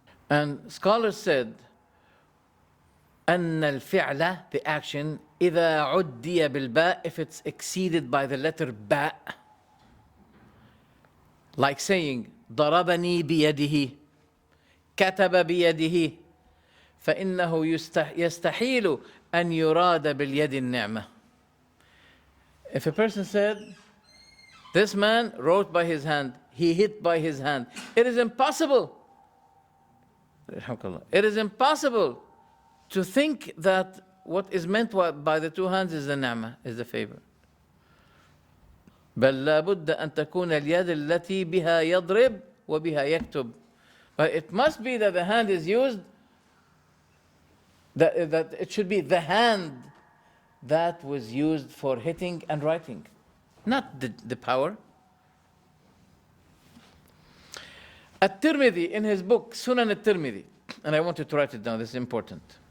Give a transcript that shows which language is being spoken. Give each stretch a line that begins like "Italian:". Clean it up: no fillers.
English: And scholars said,
Arabic: أن الفعل,
English: the action,
Arabic: إذا عُدِّيَ بالباء,
English: if it's exceeded by the letter
Arabic: باء,
English: like saying
Arabic: ضربني بيده, كتب بيده, فإنه يستحيل أن يراد باليد النعمة.
English: If a person said, this man wrote by his hand, he hit by his hand, it is impossible. It is impossible to think that what is meant by the two hands is the ni'mah, is the favor.
Arabic: بل لا بد أن تكون اليد التي بها يضرب وبها يكتب.
English: But it must be that the hand is used, that it should be the hand that was used for hitting and writing, not the power. At-Tirmidhi, in his book, Sunan At-Tirmidhi, and I wanted to write it down, this is important.